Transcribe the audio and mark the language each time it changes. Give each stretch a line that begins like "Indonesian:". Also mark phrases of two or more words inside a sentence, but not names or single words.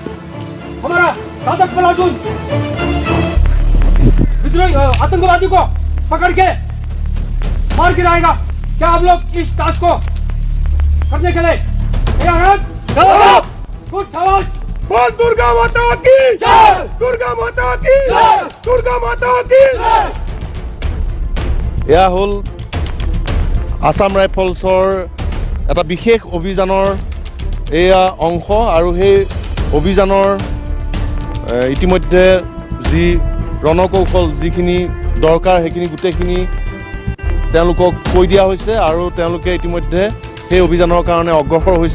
Hindi: हमारा घातक प्लाटून विद्रोही आतंकवादी को पकड़ के मार गिराएगा। क्या आप लोग इस टास्क को करने के लिए तैयार हैं? कुछ आवाज बोल, दुर्गा माता की जय, दुर्गा माता की जय, दुर्गा माता की जय।
Assamese: এয়া হ'ল আসাম ৰাইফলছৰ এটা বিশেষ অভিযানৰ এয়া অংশ, আৰু সেই অভিযানৰ ইতিমধ্যে যি ৰণকৌশল যিখিনি দৰকাৰ সেইখিনি গোটেইখিনি তেওঁলোকক কৈ দিয়া হৈছে, আৰু তেওঁলোকে ইতিমধ্যে সেই অভিযানৰ কাৰণে অগ্ৰসৰ হৈছে।